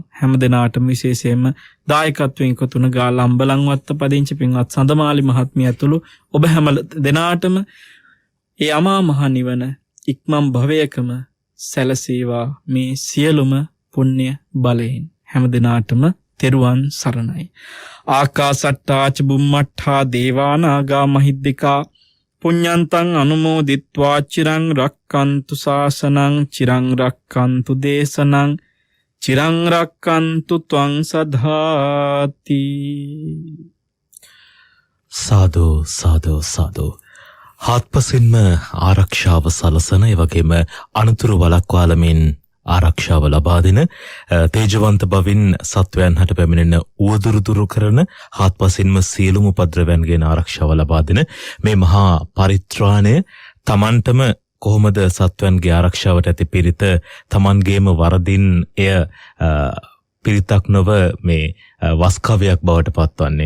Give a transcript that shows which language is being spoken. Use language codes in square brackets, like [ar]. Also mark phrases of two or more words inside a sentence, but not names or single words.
[si] හැම දෙනාටම විශේෂයෙන්ම දායකත්වයෙන් කොතුන ගාලා අම්බලන්වත්ත පදිංචි පින්වත් සඳමාලි මහත්මිය ඇතුළු ඔබ හැම දෙනාටම ඒ අමා මහ නිවන ඉක්මන් භවයකම සැලසේවා මේ සියලුම පුණ්‍ය බලයෙන්. හැම දිනාටම තෙරුවන් සරණයි. [pi] ආකාසට්ටා ච බුම්මට්ටා දේවානාගා මහිද්దికා පුඤ්ඤන්තං අනුමෝදිත්වා චිරං රක්칸තු ශාසනං චිරං රක්칸තු දේශනං චිරං රක්칸තු ත්වං සදාති. සාදු සාදු සාදු. [si] හත්පසින්ම ආරක්ෂාව සලසන ඒ වගේම අනුතුරු වළක්වාලමින් ආරක්ෂාව ලබා දෙන තේජවන්ත බවින් සත්වයන් හට පැමිණෙන උවදුරු දුරු කරන හත්පසින්ම සියලුම උපද්‍රවයන්ගෙන් ආරක්ෂාව ලබා දෙන මේ මහා පරිත්‍රාණය තමන්ටම කොහොමද සත්වයන්ගේ ආරක්ෂාවට ඇති පිරිත තමන්ගේම වරදින් එය පිරිතක් නොව මේ වස්කවයක් බවට පත්වන්නේ.